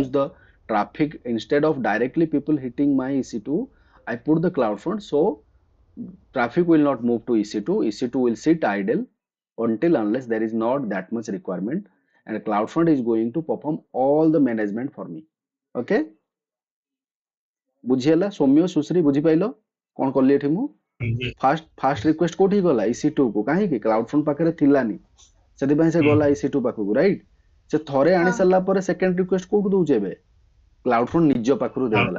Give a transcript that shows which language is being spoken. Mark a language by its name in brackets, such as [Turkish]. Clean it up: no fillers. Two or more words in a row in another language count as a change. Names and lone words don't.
[English] reduce the traffic instead of directly people hitting my EC2, I put the CloudFront so traffic will not move to EC2. EC2 will sit idle until unless there is not that much requirement, and CloudFront is going to perform all the management for me. Okay? [Odia] ବୁଝିହେଲା ସୌମ୍ୟ ସୁଶ୍ରୀ ବୁଝିପାଇଲ କଣ କଲି ଏଠି ମୁଁ? ହୁଁ [English] first request [Odia] କୋଉଠି ଗଲା EC2 କୁ କାହିଁକି କ୍ଲାଉଡ ଫ୍ରଣ୍ଟ ପାଖରେ ଥିଲାନି ସେଥିପାଇଁ ସେ ହୁଁ ଗଲା EC2 ପାଖକୁ ରାଇଟ୍ ସେ ଥରେ ଆଣି Ah, ସାରିଲା ପରେ [English] second request [Odia] କୋଉଠୁ ଦଉଛି ଏବେ କ୍ଲାଉଡ ଫ୍ରଣ୍ଟ ନିଜ ପାଖରୁ ଦେଇଦେଲା